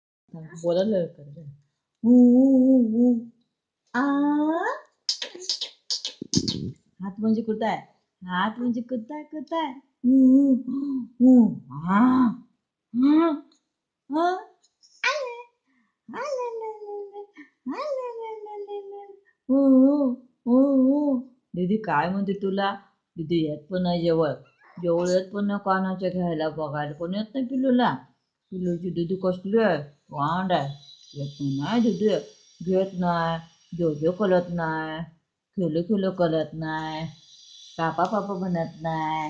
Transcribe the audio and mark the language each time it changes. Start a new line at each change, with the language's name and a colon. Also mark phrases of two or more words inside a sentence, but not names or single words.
Marathi: बोलायला कर. ऊ ऊ ऊ ऊ. आ हात म्हणजे कुठं आहे? हात म्हणजे कुठं आहे कुठं आहे? ऊ ऊ ऊ. आ आ आ. आले. आले ले ले ले. आले ले ले ले ले. ऊ ऊ ऊ ऊ. दीदी काय म्हणते तुला? दीदी येत पण नाही जवळ. जवळ येत पण नाही कानाच्या घ्यायला बघायला कोण येत नाही पिलूला. पिलूची दीदी कसली आहे? वांड आहे. येत नाही दीदी. घेत नाही. जो कळत नाही. खेळू खेळू कळत नाही. पापा पापा म्हणत नाही.